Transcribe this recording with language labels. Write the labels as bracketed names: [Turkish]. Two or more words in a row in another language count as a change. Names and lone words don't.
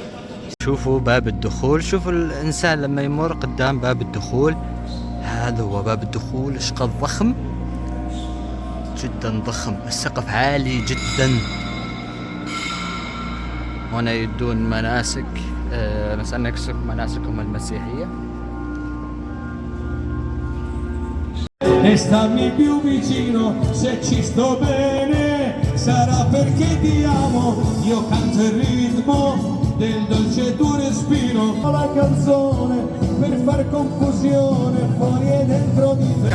[Arabic] شوفوا باب الدخول، شوفوا الإنسان لما يمر قدام باب الدخول، هذا هو باب الدخول، ايش قد ضخم، جدا ضخم، السقف عالي جدا. هنا يدون مناسك، مثلا نكسب مناسكهم المسيحية. [Italian] E stammi più vicino, se ci sto bene, sarà perché ti amo, io canto il ritmo del dolce tuo respiro. La canzone per far confusione fuori e dentro di te.